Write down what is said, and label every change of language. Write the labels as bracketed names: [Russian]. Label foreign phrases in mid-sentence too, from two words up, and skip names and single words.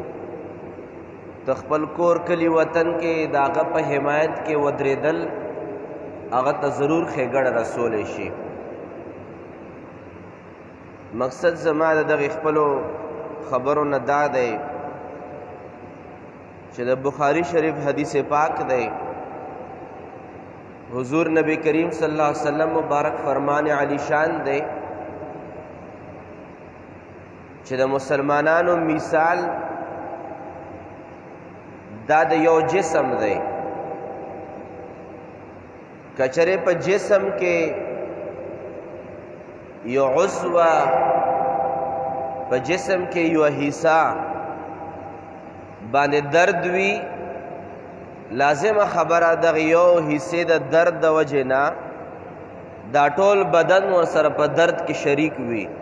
[Pashto] د خپل کور کلی وطن کې د هغه په حمایت کې ودرېدل هغه ته ضرور ښېګړه رسولی شي. مقصد زما د دغې خپلو خبرو نه دا دی چې د بخاري شریف حدیث پاک دی، حضور نبی کریم [Arabic] صلی اللہ علیہ وسلم [Pashto] مبارک فرمان علی شان دی چې د مسلمانانو مثال دا د یو جسم دی. کچره په جسم کې یو عضو، په جسم کې یو حصہ باندې درد وي، لازمه خبره دغه یو حصے د درد د وجې نه دا ټول بدن ورسره په درد کې شریک وي.